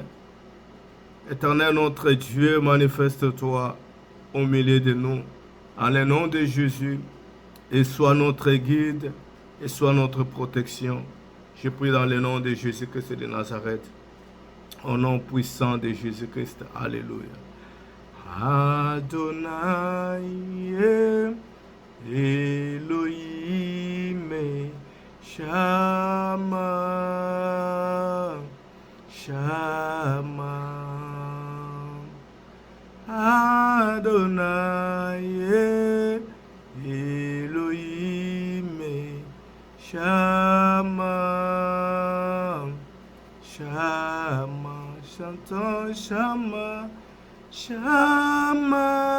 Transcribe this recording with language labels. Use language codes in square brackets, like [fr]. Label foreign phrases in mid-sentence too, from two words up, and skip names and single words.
[fr] Éternel notre Dieu, manifeste-toi au milieu de nous, en le nom de Jésus, et sois notre guide, et sois notre protection. Je prie dans le nom de Jésus-Christ de Nazareth, au nom puissant de Jésus-Christ. Alléluia. [he] אדוני אלוהים שמע שמע אדוני אלוהים שמע שמע, chantons שמע שמע